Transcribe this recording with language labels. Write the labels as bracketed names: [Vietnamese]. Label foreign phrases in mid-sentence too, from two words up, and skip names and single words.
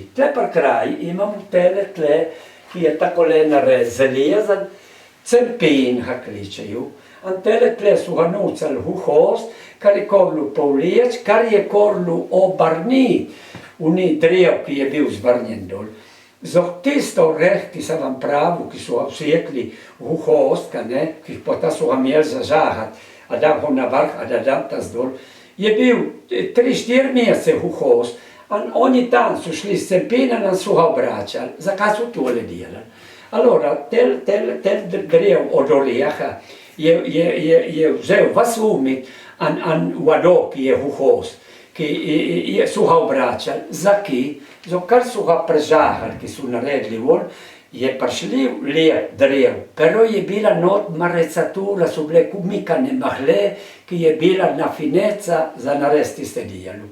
[Slovenian] Tle par kraj imamo tele tle, ki je tako le nared zelezan, Cerpin ga kličeju, an tele tle su ga nucal v host, kar je korlu povliječ, kar je korlu obrni, uni drev, ki je bil zvrnjen dol. Zbog tisto oreh, ki sem vam pravil, ki so ga vsekli v host, ki pota su ga imeli za žahat, a dam ho na vrh, a da dam tas dol, je bil 3-4 mesece v host, an oni tam su šli s Cerpina, an su ga obračali, zakaj su tole delali? Allora, tel drev od oreha je vzel vas umit an vado, ki je v host, ki su ga obračali. Zaki? Kar su ga prežahali, ki su naredili von, je prišli lep drev, pero je bila not marecatura, su bile kumikane mahle, ki je bila na fineca za narediti ste dijelu.